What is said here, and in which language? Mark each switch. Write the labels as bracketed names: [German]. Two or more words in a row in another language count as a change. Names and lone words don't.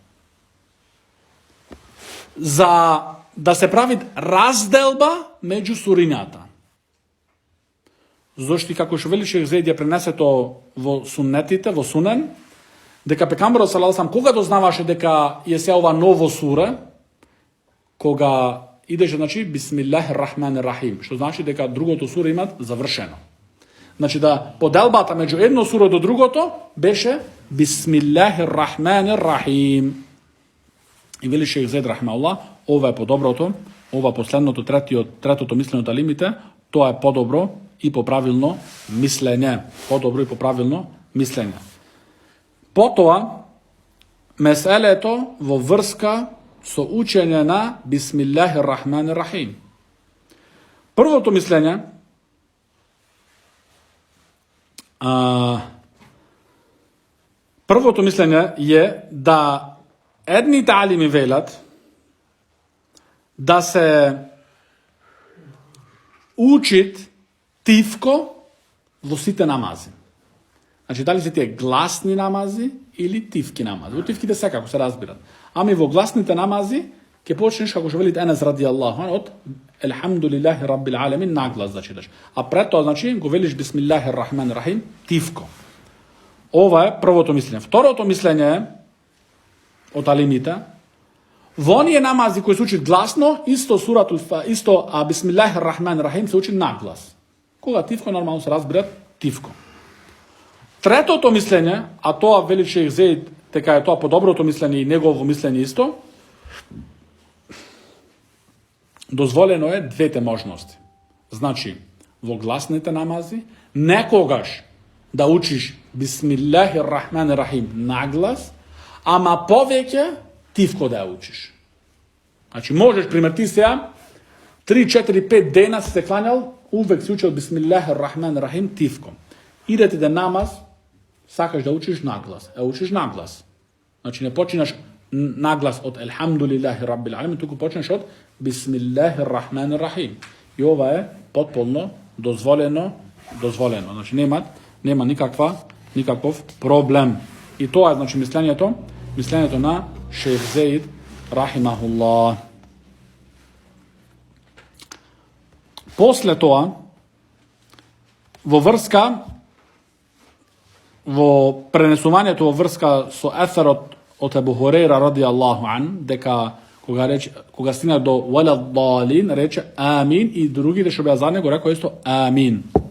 [Macedonian] За да се прави разделба меѓу сурината. Зошто како што вели Шејх Зейд ја пренесе то во суннетите, во сунен, дека пекамберот [Arabic] صلى الله عليه [Macedonian] кога дознаваше дека е се ова ново сура, кога идеше, значи, [Arabic] بسم الله الرحمن الرحيم, [Macedonian] што значи дека другото сура имат завршено. Значи да поделбата меѓу едно сура до другото беше [Arabic] بسم الله الرحمن الرحيم. [Macedonian] И вели шейх Зейд рахмеуллах, ова е подоброто, ова последното, третото мислење од алимите, тоа е подобро и поправилно мислење. Подобро и поправилно мислење. Потоа, меселето во врска со учење на [Arabic] بسم الله الرحمن الرحيم. [Macedonian] Првото мислење е да едните алими велат да се учит тивко во сите намази. Значи, дали се тие гласни намази или тивки намази. Во тивките секако се разбират. Ами во гласните намази ќе почнеш, како што велит Енес [Arabic] رضي الله [Macedonian] од [Arabic] الحمد لله رب العالمين [Macedonian] наглас да читаш. А пред тоа, значи, го велиш [Arabic] بسم الله الرحمن الرحيم [Macedonian] тивко. Ова е првото мислење. Второто мислење е од алимите, во оние намази кои се учат гласно, исто [Arabic] بسم الله الرحمن الرحيم [Macedonian] се учи наглас. Кога тивко, нормално се разбират тивко. Третото мислење, а тоа вели шейх Зейд, дека е тоа подоброто мислење и негово мислење исто, дозволено е двете можности. Значи, во гласните намази, некогаш да учиш [Arabic] بسم الله الرحمن الرحيم [Macedonian] наглас, ама повеќе тивко да ја учиш. Значи, можеш, пример, ти сега 3, 4, 5 дена се кланял, увек си учил [Arabic] بسم الله الرحمن الرحيم [Macedonian] тивко. Идете да намаз, сакаш да учиш наглас. Учиш наглас. Значи, не починаш наглас од [Arabic] الحمد لله رب العالمين, [Macedonian] туку почнеш од [Arabic] بسم الله الرحمن الرحيم. [Macedonian] И ова е потполно дозволено. Значи, нема никаков проблем. И тоа е, значи, мислењето на шейх Зейд рахимахуллах. После тоа, во пренесувањето во врска со еферот од Ебу Хурейра [Arabic] رضي الله عن, [Macedonian] дека кога стигна до валаддалин, рече амин, и другите што беа за него рекоа исто амин.